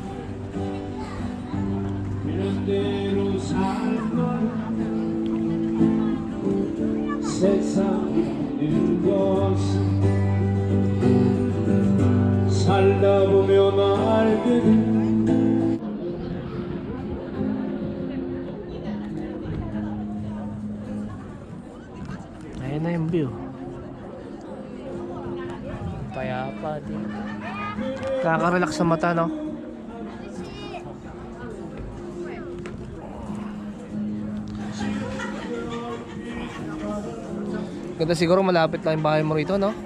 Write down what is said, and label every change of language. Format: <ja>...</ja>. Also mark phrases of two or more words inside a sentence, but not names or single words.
<ko>이런대로 살건 세상이라는 것은 살다 보면 알게 돼.</ko> <tl>Ayun na yung view. Payapa din. Nakaka-relax sa mata, no? Ganda, siguro malapit lang yung bahay mo rito, no?</tl>